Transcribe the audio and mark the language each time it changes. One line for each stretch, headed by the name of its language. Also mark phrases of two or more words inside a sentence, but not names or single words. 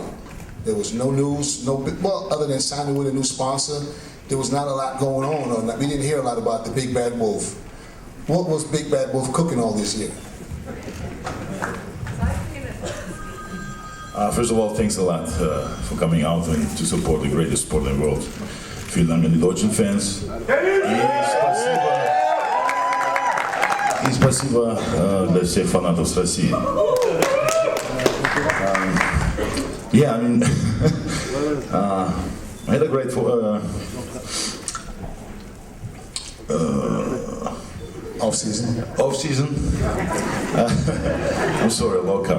English: There was no news, other than signing with a new sponsor, there was not a lot going on. We didn't hear a lot about the Big Bad Wolf. What was Big Bad Wolf cooking all this year? First of all, thanks a lot for coming out and to support the greatest sport in the world.
German: Vielen Dank an die deutschen Fans.
Russian: И спасибо для всех фанатов с России.
English: Yeah, I mean, I had a great off-season. I'm sorry, low carb.